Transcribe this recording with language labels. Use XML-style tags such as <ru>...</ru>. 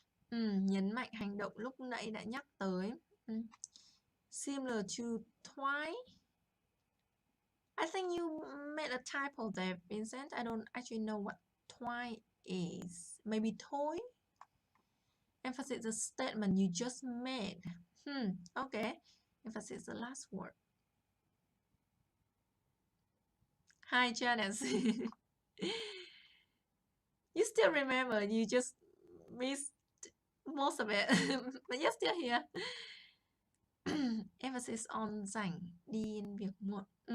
<vi>Nhấn mạnh hành động lúc nãy đã nhắc tới.</vi> <en>Similar to twice. I think you made a typo there, Vincent. I don't actually know what twice is. Maybe toy? Emphasis the statement you just made. Okay. Emphasis the last word. Hi, Janice. You still remember, you just missed most of it, but you're still here. Emphasis on dành,</en> <vi>đi việc muộn.</vi>